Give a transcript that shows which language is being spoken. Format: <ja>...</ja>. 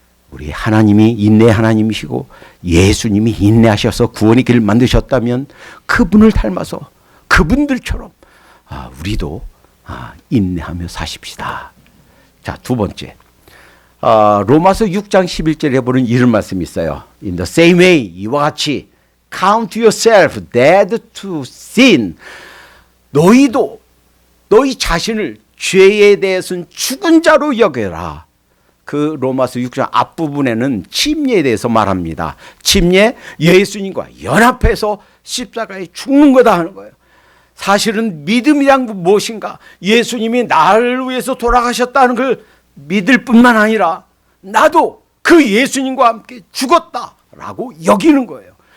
<ko>우리 하나님이 인내 하나님이시고 예수님이 인내하셔서 구원의 길을 만드셨다면 그분을 닮아서 그분들처럼 우리도 인내하며 사십시다. 자, 두 번째. 로마서 6장 11절에 보는 이런 말씀이 있어요.</ko> <en>In the same way,</en> <ko>이와 같이</ko> <en>count yourself dead to sin.</en> <ko>너희도 너희 자신을 죄에 대해서는 죽은 자로 여겨라. 그 로마서 6장 앞부분에는 침례에 대해서 말합니다. 침례, 예수님과 연합해서 십자가에 죽는 거다 하는 거예요. 사실은 믿음이란 무엇인가? 예수님이 나를 위해서 돌아가셨다는 걸 믿을 뿐만 아니라 나도 그 예수님과 함께 죽었다라고 여기는 거예요.</ko>